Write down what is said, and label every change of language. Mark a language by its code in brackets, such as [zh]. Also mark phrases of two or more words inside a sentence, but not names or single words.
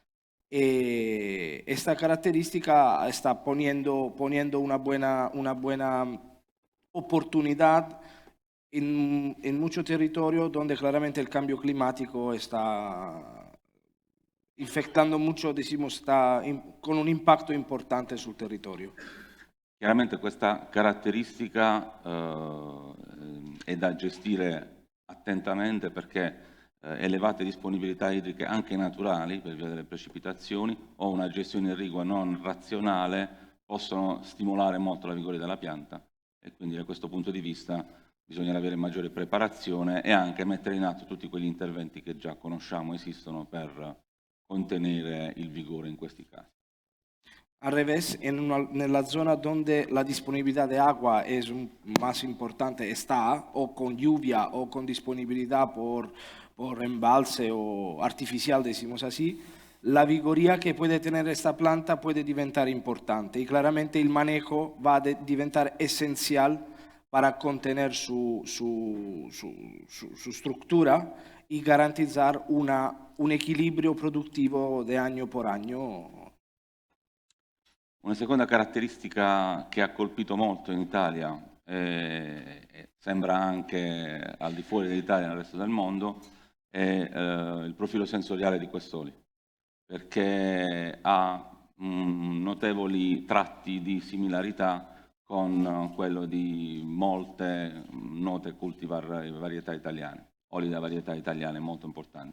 [es] Esta característica está poniendo una buena oportunidad en mucho territorio donde claramente el cambio climático está infectando mucho, decimos, está con un impacto importante sul territorio. [it] Chiaramente questa caratteristica è da gestire attentamente perché elevate disponibilità idriche anche naturali per via delle precipitazioni o una gestione irrigua non razionale possono stimolare molto la vigoria della pianta e quindi da questo punto di vista bisogna avere maggiore preparazione e anche mettere in atto tutti quegli interventi che già conosciamo esistono per contenere il vigore in questi casi. [es] Al revés, [it] nella zona [es] donde la disponibilidad de agua es más importante está, o con lluvia o con disponibilidad por embalse o artificial, decimos así, la vigoría que puede tener esta planta puede diventar importante y claramente el manejo va a diventar esencial para contener su estructura y garantizar un equilibrio productivo de año por año. [it] Una seconda caratteristica che ha colpito molto in Italia, sembra anche al di fuori dell'Italia e nel resto del mondo, è il profilo sensoriale di quest'olio, perché ha notevoli tratti di similarità con quello di molte note cultivar varietà italiane, oli da varietà italiane molto importanti.